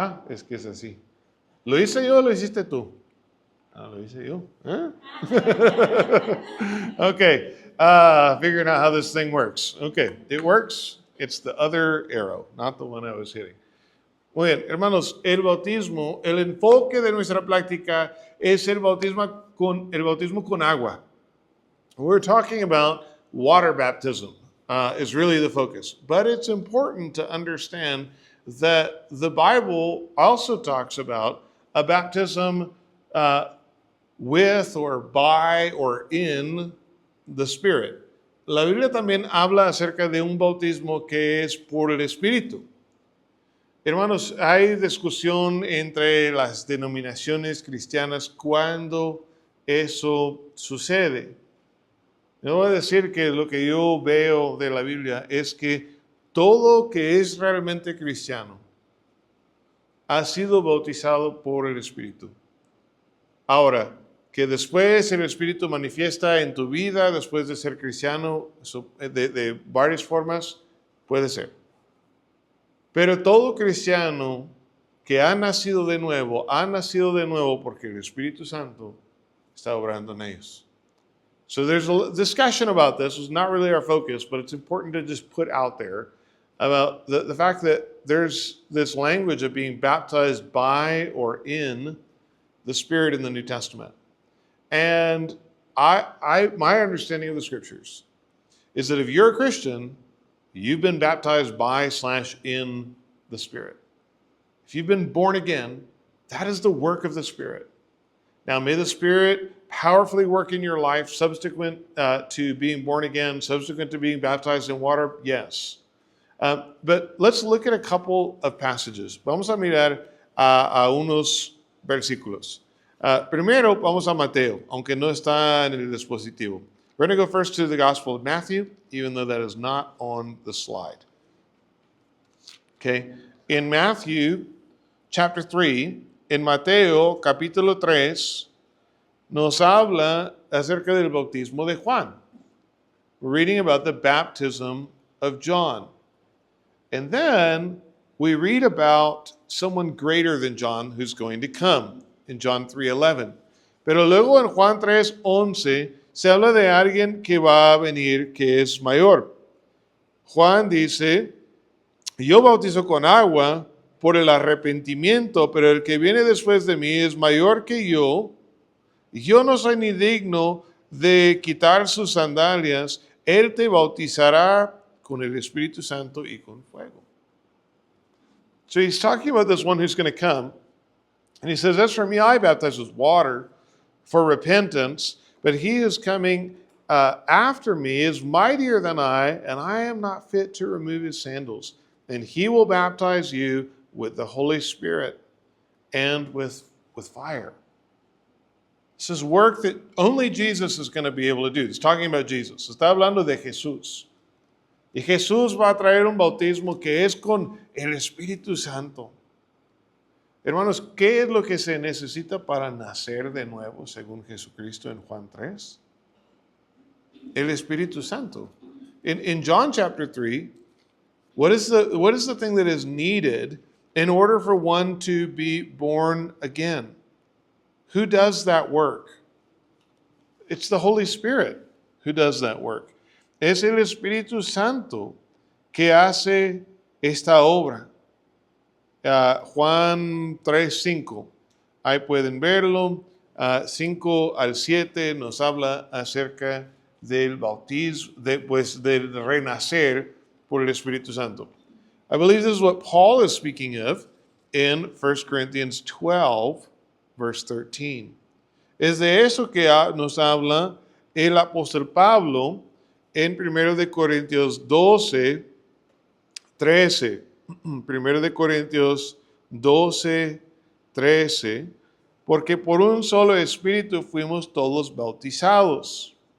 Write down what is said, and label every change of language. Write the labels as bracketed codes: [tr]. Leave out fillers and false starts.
[es] Es que es así. ¿Lo hice yo o lo hiciste tú? Lo hice yo. [en] Okay. Figuring out how this thing works. Okay, it works. It's the other arrow, not the one I was hitting. [es] Muy bien, hermanos, el bautismo, el enfoque de nuestra práctica es el bautismo con agua. [en] We're talking about water baptism is really the focus. But it's important to understand that the Bible also talks about a baptism with or by or in the Spirit. [es] La Biblia también habla acerca de un bautismo que es por el Espíritu. Hermanos, hay discusión entre las denominaciones cristianas cuando eso sucede. Yo voy a decir que lo que yo veo de la Biblia es que todo que es realmente cristiano ha sido bautizado por el Espíritu. Ahora, que después el Espíritu manifiesta en tu vida, después de ser cristiano, de varias formas, puede ser. Pero todo cristiano que ha nacido de nuevo porque el Espíritu Santo está obrando en ellos. [en] So there's a discussion about this. It's not really our focus, but it's important to just put out there about the fact that there's this language of being baptized by or in the Spirit in the New Testament. And my understanding of the Scriptures is that if you're a Christian, you've been baptized by/in the Spirit. If you've been born again, that is the work of the Spirit. Now, may the Spirit powerfully work in your life subsequent to being born again, subsequent to being baptized in water, yes. But let's look at a couple of passages. [es] Vamos a mirar a unos versículos. Primero, vamos a Mateo, aunque no está en el dispositivo. [en] We're going to go first to the Gospel of Matthew, even though that is not on the slide. Okay, in Matthew chapter 3, [es] en Mateo capítulo 3, nos habla acerca del bautismo de Juan. [en] We're reading about the baptism of John. And then we read about someone greater than John who's going to come in John 3:11. [es] Pero luego en Juan 3:11 se habla de alguien que va a venir que es mayor. Juan dice, yo bautizo con agua por el arrepentimiento, pero el que viene después de mí es mayor que yo. Yo no soy ni digno de quitar sus sandalias. Él te bautizará con el Espíritu Santo y con fuego. [en] So he's talking about this one who's going to come. And he says, as for me, I baptize with water for repentance, but he is coming after me is mightier than I, and I am not fit to remove his sandals. And he will baptize you with the Holy Spirit and with fire. This is work that only Jesus is going to be able to do. He's talking about Jesus. [es] Está hablando de Jesús. Y Jesús va a traer un bautismo que es con el Espíritu Santo. Hermanos, ¿qué es lo que se necesita para nacer de nuevo según Jesucristo en Juan 3? El Espíritu Santo. [en] In John chapter 3, what is the thing that is needed in order for one to be born again? Who does that work? It's the Holy Spirit who does that work. [es] Es el Espíritu Santo que hace esta obra. Juan 3:5, ahí pueden verlo. 5 al 7 nos habla acerca del bautismo, del renacer por el Espíritu Santo. [en] I believe this is what Paul is speaking of in 1 Corinthians 12, verse 13. [es] Es de eso que nos habla el apóstol Pablo en 1 de Corintios 12, 13. 1 de Corintios 12, 13. Porque por un solo espíritu fuimos todos bautizados.